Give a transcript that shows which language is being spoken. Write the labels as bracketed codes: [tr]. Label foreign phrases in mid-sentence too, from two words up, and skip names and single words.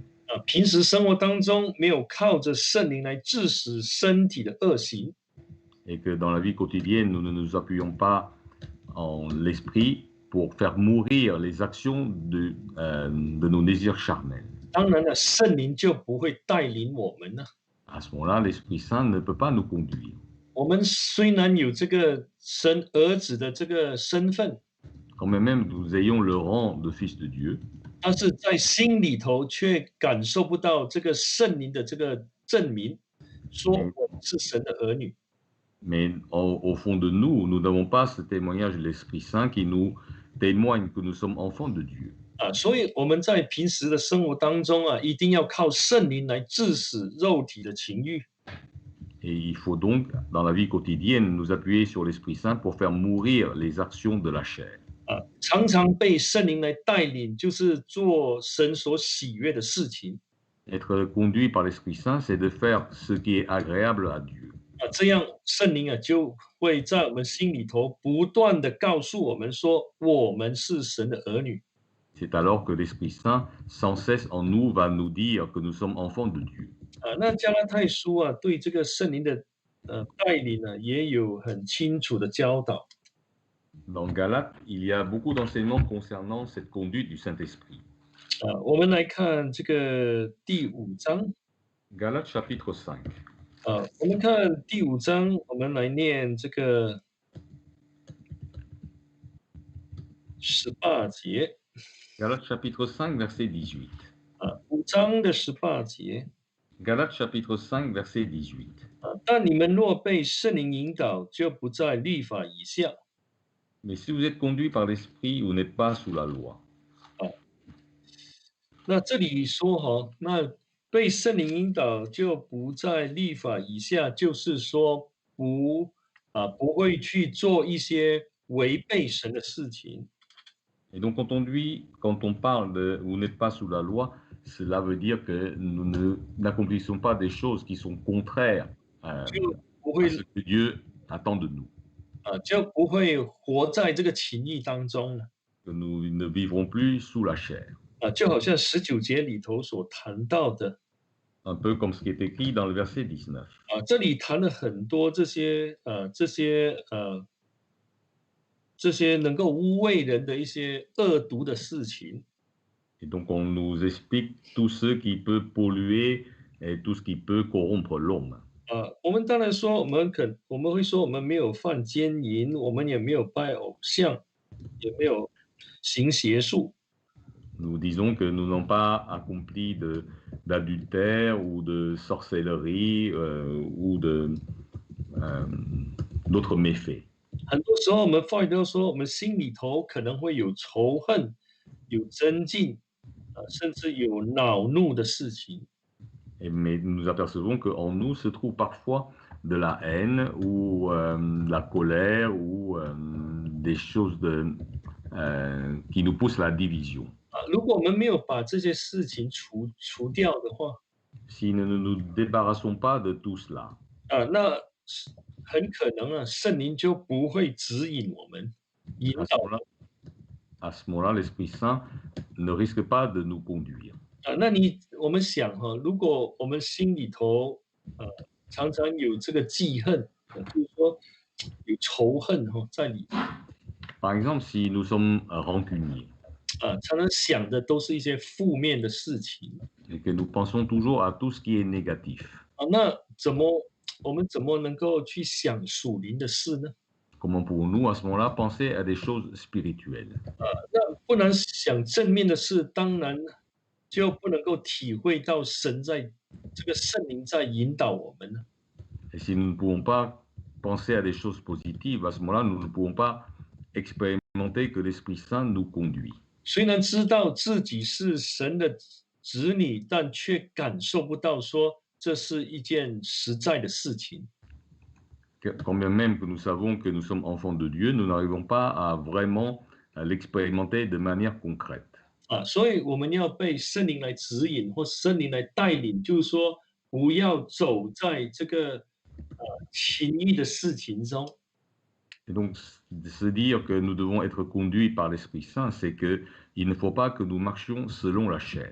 [zh] 平时生活当中没有靠着圣灵来治死身体的恶行， [fr] et que dans la vie quotidienne, nous ne nous appuyons pas en l'Esprit pour faire mourir les actions de nos désirs charnels. [zh] 当然了，圣灵就不会带领我们了。 [fr] À ce moment-là, l'Esprit Saint ne peut pas nous conduire. [zh] 我们虽然有这个神儿子的这个身份， [fr] Quand même nous ayons le rang de fils de Dieu, [zh] 但是在心里头却感受不到这个圣灵的这个证明，说我们是神的儿女。 [fr] mais au fond de nous, nous n'avons pas ce témoignage de l'Esprit Saint qui nous témoigne que nous sommes enfants de Dieu. [zh] 所以我们在平时的生活当中一定要靠圣灵来治死肉体的情欲。 [fr] Et il faut donc, dans la vie quotidienne, nous appuyer sur l'Esprit Saint pour faire mourir les actions de la chair. [zh] 常常被圣灵来带领，就是做神所喜悦的事情。 [fr] Être conduit par l'Esprit Saint, c'est de faire ce qui est agréable à Dieu. [zh] 这样圣灵就会在我们心里头不断的告诉我们说，我们是神的儿女。 [fr] C'est alors que l'Esprit Saint, sans cesse en nous, va nous dire que nous sommes enfants de Dieu. [zh] 那加拉太书对这个圣灵的带领也有很清楚的教导。 [fr] Dans Galates, il y a beaucoup d'enseignements concernant cette conduite du Saint-Esprit. [zh] 我们来看这个第五章。 [fr] Galates chapitre 5. [zh] 我们看第五章，我们来念这个18节。 [fr] Galates chapitre 5, verset 18. [zh] 5 章的18节。 [fr] Galates chapitre 5, verset 18. [zh] 但你们若被圣灵引导，就不在律法以下。 [fr] Mais si vous êtes conduits par l'Esprit, vous n'êtes pas sous la loi. [zh] 那这里说那被圣灵引导就不在律法以下，就是说不会去做一些违背神的事情。 [fr] Et donc, quand on parle de vous n'êtes pas sous la loi, cela veut dire que nous n'accomplissons pas des choses qui sont contraires à [zh] 就不会 [fr] ce que Dieu attend de nous. [zh] 就不会活在这个情欲当中了。 [fr] Que nous ne vivrons plus sous la chair. [zh] 就好像19节里头所谈到的。 [fr] Un peu comme ce qui est écrit dans le verset 19. [zh] 这里谈了很多这些能够污秽人的一些恶毒的事情。 [fr] Et donc, on nous explique tout ce qui peut polluer et tout ce qui peut corrompre l'homme. [zh] 我们当然说，我们会说，我们没有犯奸淫，我们也没有拜偶像，也没有行邪术。 [fr] Nous disons que nous n'avons pas accompli d'adultère ou de sorcellerie ou d'autres méfaits. [zh] 很多时候，我们话语都说，我们心里头可能会有仇恨、有争竞，甚至有恼怒的事情。 [fr] Mais nous apercevons qu'en nous se trouve parfois de la haine ou de la colère ou des choses qui nous poussent à la division. [zh] 如果我们没有把这些事情除掉的话， [fr] Si nous ne nous débarrassons pas de tout cela, [zh] 那很可能圣灵就不会指引我们，引导。 [fr] à ce moment-là, l'Esprit Saint ne risque pas de nous conduire. [zh] 那我们想如果我们心里头常常有这个记恨，就是说有仇恨在里面。 [fr] Par exemple, si nous sommes rancuniers. [zh] 常常想的都是一些负面的事情。 [fr] Et que nous pensons toujours à tout ce qui est négatif. [zh] 那我们怎么能够去想属灵的事呢？ [fr] Comment pouvons-nous à ce moment-là penser à des choses spirituelles? [zh] 那不能想正面的事，当然就不能够体会到神在这个圣灵在引导我们呢。 [fr] Et si nous ne pouvons pas penser à des choses positives, à ce moment-là, nous ne pouvons pas expérimenter que l'Esprit Saint nous conduit. [zh] 虽然知道自己是神的子女，但却感受不到说这是一件实在的事情。 [fr] Quand bien même que nous savons que nous sommes enfants de Dieu, nous n'arrivons pas à vraiment l'expérimenter de manière concrète. [zh] 所以我们要被圣灵来指引，或圣灵来带领，就是说不要走在这个情欲的事情中。 [fr] Et donc, se dire que nous devons être conduits par l'Esprit Saint, c'est qu'il ne faut pas que nous marchions selon la chair.